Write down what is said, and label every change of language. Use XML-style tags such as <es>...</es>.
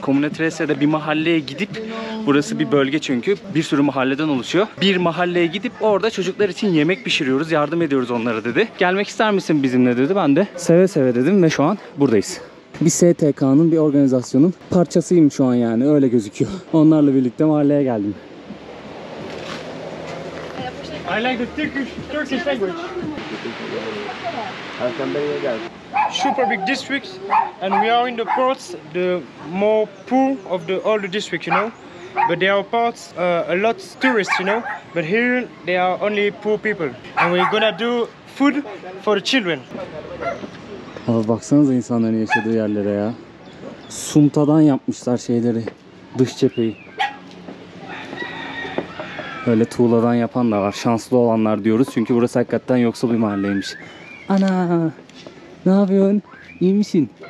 <tr>Comuna Trese'de bir mahalleye gidip, burası bir bölge çünkü, bir sürü mahalleden oluşuyor. Bir mahalleye gidip orada çocuklar için yemek pişiriyoruz, yardım ediyoruz onlara dedi. Gelmek ister misin bizimle dedi. Ben de seve seve dedim ve şu an buradayız. Bir STK'nın, bir organizasyonun parçasıyım şu an, yani öyle gözüküyor. Onlarla birlikte mahalleye geldim.</tr> <en>I like the Turkish language. Super big districts, and we are in the parts the more poor of all the districts, you know. But there are parts a lot tourists, you know. But here they are only poor people, and we're gonna do food for the children.</en> <tr>Abi baksanıza insanların yaşadığı yerlere ya. Suntadan yapmışlar şeyleri, dış cepheyi. Öyle tuğladan yapan da var. Şanslı olanlar diyoruz çünkü burası hakikaten yoksul bir mahalleymiş. Ana! Ne yapıyorsun? İyi misin?</tr>